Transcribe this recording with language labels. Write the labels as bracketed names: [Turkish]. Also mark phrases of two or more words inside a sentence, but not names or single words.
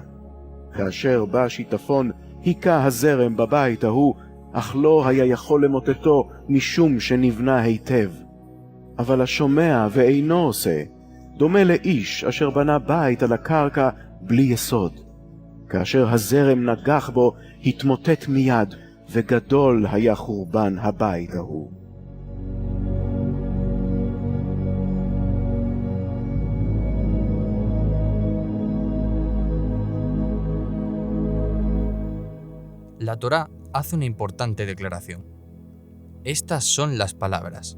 [Hebrew] כאשר בא שיטפון, היכה הזרם בבית ההוא, אך לא היה יכול למוטטו משום שנבנה היטב. אבל השומע ואינו עושה, דומה לאיש אשר בנה בית על הקרקע בלי יסוד. כאשר הזרם נגח בו, התמוטט מיד, וגדול היה חורבן הבית ההוא. [Spanish] La Torá hace una importante declaración. Estas son las palabras.